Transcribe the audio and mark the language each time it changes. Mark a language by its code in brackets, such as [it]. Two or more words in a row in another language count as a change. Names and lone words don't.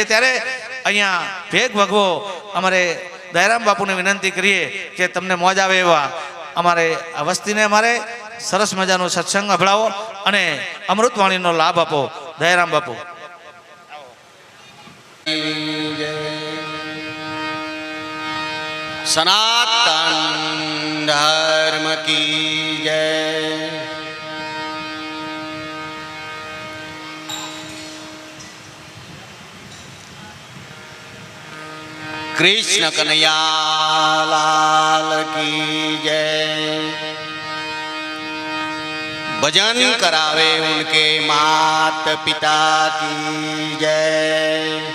[gu] ત્યારે અહીંયા ભેગ ભગવો અમારે દયારામ બાપુને વિનંતી કરીએ કે તમને મોજ આવે એવા અમારે આ વસ્તીને અમારે સરસ મજાનો સત્સંગ અભળાવો અને અમૃતવાણીનો લાભ આપો. દયારામ બાપુ. [hi] सनातन धर्म की जय. कृष्ण कन्हैया लाल की जय. भजन करावे उनके मात पिता की जय.